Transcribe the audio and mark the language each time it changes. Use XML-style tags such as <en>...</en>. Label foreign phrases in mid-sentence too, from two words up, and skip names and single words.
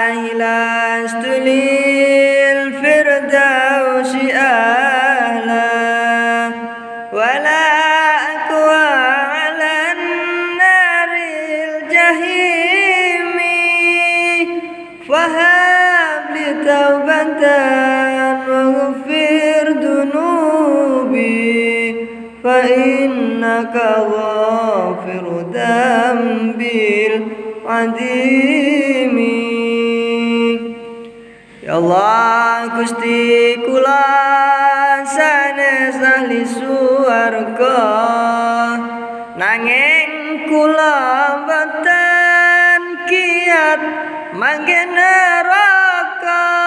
<ar>لست للفردوس أهلا ولا أقوى على نار الجحيم فهب لي توبة واغفر ذنوبي فإنك غافر الذنب العظيم.</ar> <jv>Ya Allah Gusti kula sanes ahli swarga nanging kula boten kiat manggen neraka.</jv>